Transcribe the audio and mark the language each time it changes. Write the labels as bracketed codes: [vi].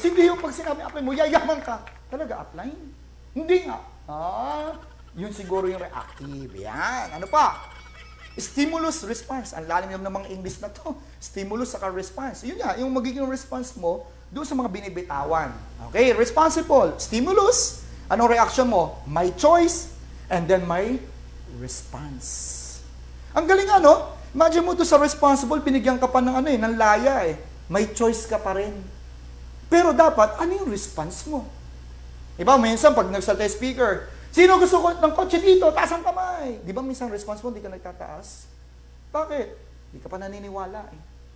[tl] Hindi yung pag sinabing upline mo, yayaman ka. Talaga upline? Hindi nga. Yun siguro yung reactive. Yan. Ano pa? [en] Stimulus, response. [tl] Ang lalim yung ng mga English na to. Stimulus saka response. Yun nga, yung magiging response mo doon sa mga binibitawan. [en] Okay, responsible. Stimulus. [tl] Anong reaction mo? [en] My choice, and then my response. [tl] Ang galing Imagine mo to sa responsible, binigyan ka pa ng ng laya eh. May choice ka pa rin. Pero dapat, ano yung response mo? Diba, minsan pag nagsalta yung speaker, sino gusto ko ng kotse dito? Taas ang kamay. Di ba minsan response mo, hindi ka nagtataas? Bakit? Hindi ka pa naniniwala eh.